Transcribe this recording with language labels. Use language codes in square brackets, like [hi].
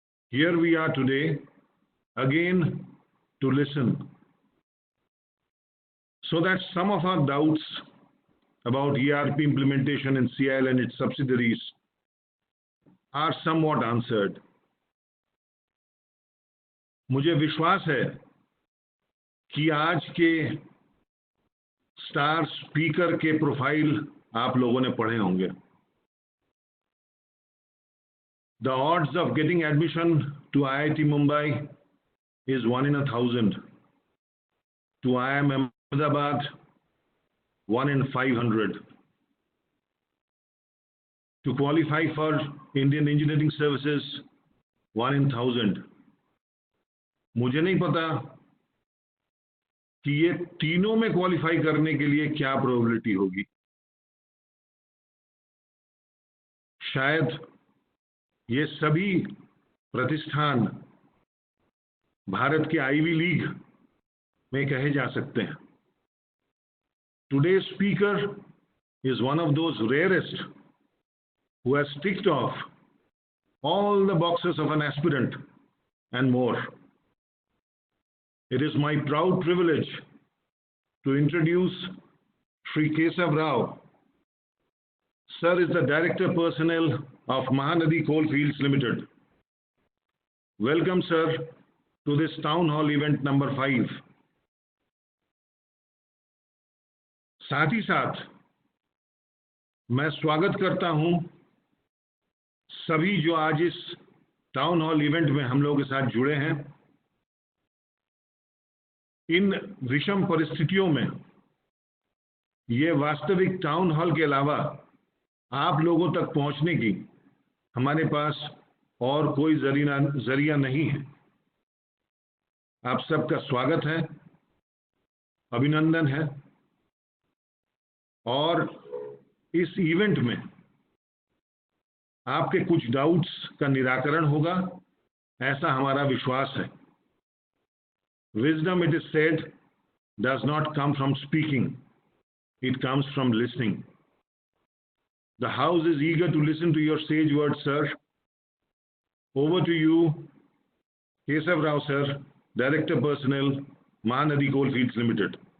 [en] Here we are today, again, to listen, so that some of our doubts about ERP implementation in CIL and its subsidiaries are somewhat answered. [hi] मुझे विश्वास है कि आज के star speaker के profile आप लोगों ने पढ़े होंगे. [en] The odds of getting admission to IIT Mumbai is 1 in 1,000. To IIM Ahmedabad, 1 in 500. To qualify for Indian Engineering Services, 1 in 1,000. [hi] मुझे नहीं पता कि ये तीनों में क्वालिफाई करने के लिए क्या प्रोबेबिलिटी होगी. शायद ये सभी प्रतिष्ठान भारत के आईवी लीग में कहे जा सकते हैं. [en] Today's speaker is one of those rarest who has ticked off all the boxes of an aspirant and more. It is my proud privilege to introduce Shri Kesav Rao. Sir is the Director Personnel of Mahanadi Coalfields Limited. Welcome, sir, to this Town Hall event number 5. [hi] साथ ही साथ मैं स्वागत करता हूं सभी जो आज इस टाउन हॉल इवेंट में हम लोगों के साथ जुड़े हैं। इन विषम परिस्थितियों में ये वास्तविक टाउन हॉल के अलावा आप लोगों तक पहुंचने की हमारे पास और कोई जरिया नहीं है। आप सबका स्वागत है, अभिनंदन है और इस इवेंट में आपके कुछ डाउट्स का निराकरण होगा, ऐसा हमारा विश्वास है। [en] Wisdom, it is said, does not come from speaking, it comes from listening. The house is eager to listen to your sage words, sir. Over to you, Kesav Rao, sir, Director Personnel, Mahanadi Coalfields Limited.